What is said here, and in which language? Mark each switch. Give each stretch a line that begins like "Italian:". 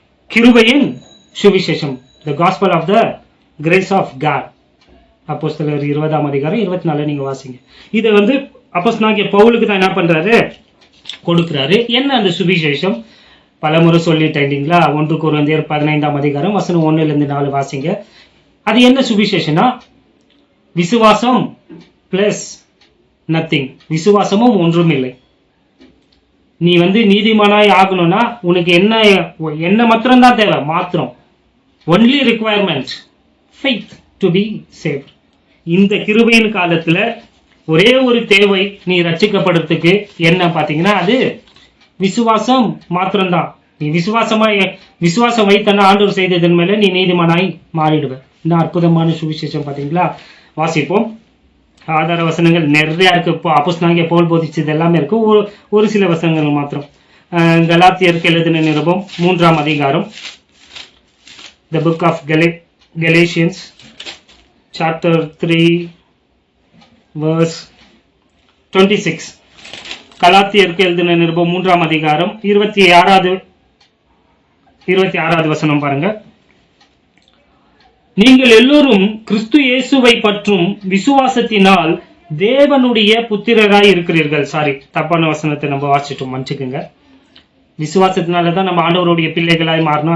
Tamil: கிருபையின் சுவிசேஷம்,
English: the gospel of the grace of God.
Tamil: அப்போஸ்தலர் 20ஆம் அதிகாரம் 24 நீங்க வாசிங்க. இதை வந்து அப்போஸ்தலனாகிய பவுலுக்கு தான் என்ன பண்றாரு, கொடுக்கிறாரு. என்ன அந்த சுவிசேஷம்? பலமுறை சொல்லிட்டேன் இல்லைங்களா? 1 கொரிந்தியர் 15ஆம் அதிகாரம் வசனம் 1-4 வாசிங்க. அது என்ன சுவிசேஷனா? விசுவாசம்
English: plus nothing,
Tamil: விசுவாசமும் ஒன்றும் இல்லை. நீ வந்து நீதிமானாய் ஆகணும்னா உனக்கு என்ன மாத்திரம் தான் தேவை, மாத்திரம்
English: Only requirement faith to be saved.
Tamil: இந்த கிருபையின் காலத்துல ஒரே ஒரு தேவை நீ ரட்சிக்கப்படுறதுக்கு என்ன பாத்தீங்கன்னா, அது விசுவாசம் மாத்திரம்தான். நீ விசுவாசம் வைத்தனா ஆண்டவர் செய்ததன் மேல நீ நீதிமானாய் மாறிடுவ. இன்னும் அற்புதமான சுவிசேஷம் பாத்தீங்களா? வாசிப்போம். ஆதார வசனங்கள் நிறைய இருக்கு. இப்போ அப்போஸ்தலனாகிய பவுல் போதிச்சது எல்லாமே இருக்கு. ஒரு சில வசனங்கள் மாத்திரம். கலாத்தியருக்கு எழுதின நிருபம் 3ஆம் அதிகாரம்,
English: the book of Galatians chapter 3 verse 26.
Tamil: கலாத்தியருக்கு எழுதின நிருபம் 3ஆம் அதிகாரம் 26வது வசனம் பாருங்க. நீங்கள் எல்லோரும் கிறிஸ்து இயேசுவை பற்றும் விசுவாசத்தினால் தேவனுடைய புத்திரராய் இருக்கிறீர்கள். சாரி, தப்பான வசனத்தை நம்ம வாசிட்டோம், மன்னிச்சுக்குங்க. விசுவாசத்தினாலதான் நம்ம ஆண்டவருடைய பிள்ளைகளாய் மாறணும்.